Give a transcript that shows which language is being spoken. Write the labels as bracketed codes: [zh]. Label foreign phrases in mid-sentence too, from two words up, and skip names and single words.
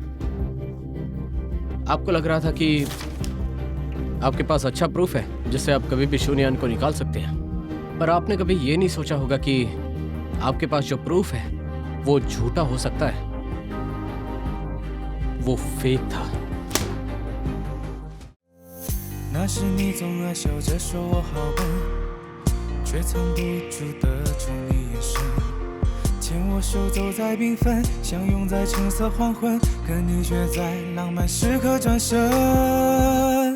[hi] आपको लग रहा था कि आपके पास अच्छा प्रूफ है जिससे आप कभी भी शून्यान को निकाल सकते हैं, पर आपने कभी ये नहीं सोचा होगा कि आपके पास जो प्रूफ है वो झूठा हो सकता है, वो फेक था। [zh] 那时你总爱笑着说我好笨，却藏不住的宠溺眼神，牵我手走在缤纷，相拥在橙色黄昏，可你却在浪漫时刻转身。